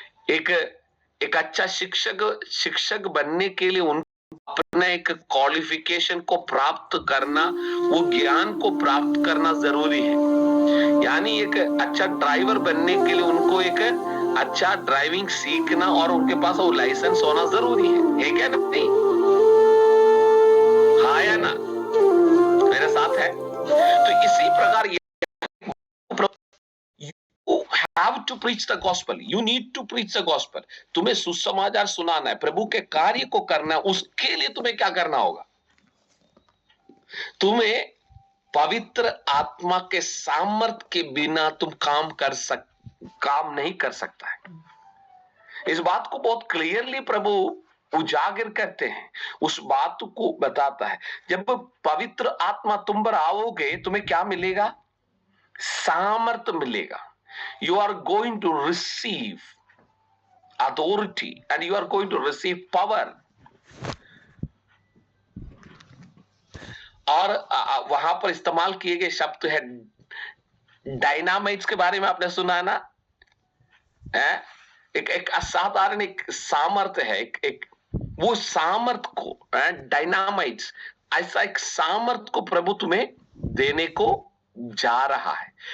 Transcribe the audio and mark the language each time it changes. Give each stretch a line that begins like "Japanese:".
Hindi: एक अच्छा शिक्षक बनने के लिए उन अपने एक क्वालिफिकेशन को प्राप्त करना, वो ज्ञान को प्राप्त करना जरूरी है। यानी एक अच्छा ड्राइवर बनने के लिए उनको एक अच्छा ड्राइविंग सीखना और उनके पास वो लाइसेंस होना जरूरी है क्या नहीं? हाँ या ना? मेरे साथ है? तो इसी प्रकार
English: you have to preach the gospel, you need to preach the gospel।
Hindi: तुम्हें सुसमाचार सुनाना है, प्रभु के कार्य को करना है। उसके लिए तुम्हें क्या करना होगा? तुम्हें पवित्र आत्मा के सामर्थ के बिना तुम काम नहीं कर सकता है। इस बात को बहुत क्लियरली प्रभु उजागर करते हैं, उस बात को बताता है। जब पवित्र आत्मा तुम पर आओगे तुम्हें क्या मिलेगा? सामर्थ मिलेगा।
English: You are going to receive authority and you are going to receive power।
Hindi: और वहां पर इस्तेमाल किए गए शब्द है डायनामाइट्स के बारे में आपने सुना है ना? एक असाधारण एक सामर्थ्य है, एक वो सामर्थ को डायनामाइट्स, ऐसा एक सामर्थ को प्रभु तुम्हें देने को जा रहा है।